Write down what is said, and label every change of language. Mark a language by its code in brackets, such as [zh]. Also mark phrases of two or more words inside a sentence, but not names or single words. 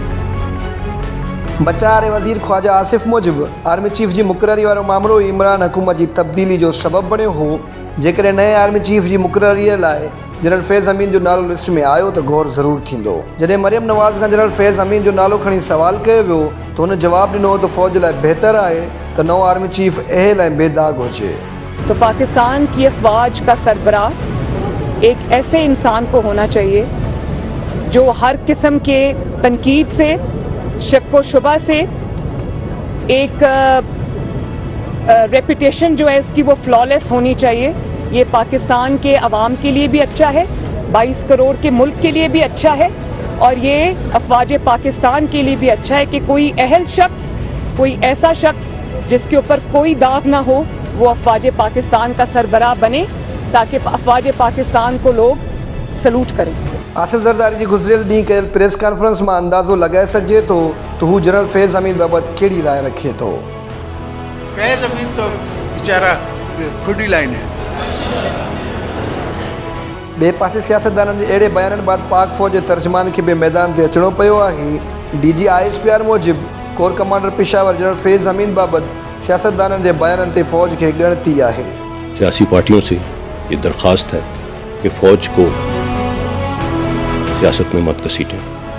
[sd] बचा वारे वज़ीर ख्वाजा आसिफ मूजिबि [en] army chief [sd] जी मुक़ररी वारो मामिलो इमरान हुकूमत जी तब्दीली जो सबबु बणियो हो। जेकॾहिं नए [en] army chief [sd] जी मुक़ररीअ लाइ जनरल फैज़ अमीन जो नालो लिस्ट में आयो त गौर ज़रूर थींदो। जॾहिं मरियम नवाज़ खां जनरल फैज़ अमीन जो नालो खणी सवाल कयो वियो त हुन जवाबु ॾिनो त फ़ौज लाइ बहितर आहे त नओं [en] army chief [sd] अहिड़े लाइ बेदाग हुजे। [ur] تو پاکستان کی افواج کا سربراہ ایک ایسے انسان کو ہونا چاہیے جو ہر قسم کے تنقید سے، شک و شبہ سے، ایک ریپوٹیشن جو ہے اس کی وہ فلالیس ہونی چاہیے. یہ پاکستان کے عوام کے لیے بھی اچھا ہے، 22 کروڑ کے ملک کے لیے بھی اچھا ہے، اور یہ افواج پاکستان کے لیے بھی اچھا ہے کہ کوئی اہل شخص، کوئی ایسا شخص جس کے اوپر کوئی داغ نہ ہو، وہ افواج پاکستان کا سربراہ بنے تاکہ افواج پاکستان کو لوگ سیلوٹ کریں. [sd] आसिफ ज़रदारी जी गुज़िरियल ॾींहुं कयल [en] press conference [sd] मां अंदाज़ो लॻाए सघिजे थो त हू जनरल फैज़ अमीन बाबति कहिड़ी राय रखे थो। [ur] فیض امین تو بے چارہ کھڈی لائن ہے. [sd] ॿिए पासे सियासतदाननि जे अहिड़े बयाननि बाद पाक फ़ौज जे तर्जमान खे बि मैदान ते अचिणो पियो आहे। DG ISPR मूजिबि [en] corps commander [sd] पेशावर जनरल फैज़ अमीन बाबति सियासतदाननि जे बयाननि ते फ़ौज खे ॻणती आहे। [ur] سیاسی پارٹیوں سے یہ درخواست ہے کہ فوج کو سیاست میں مت گھسیٹیں.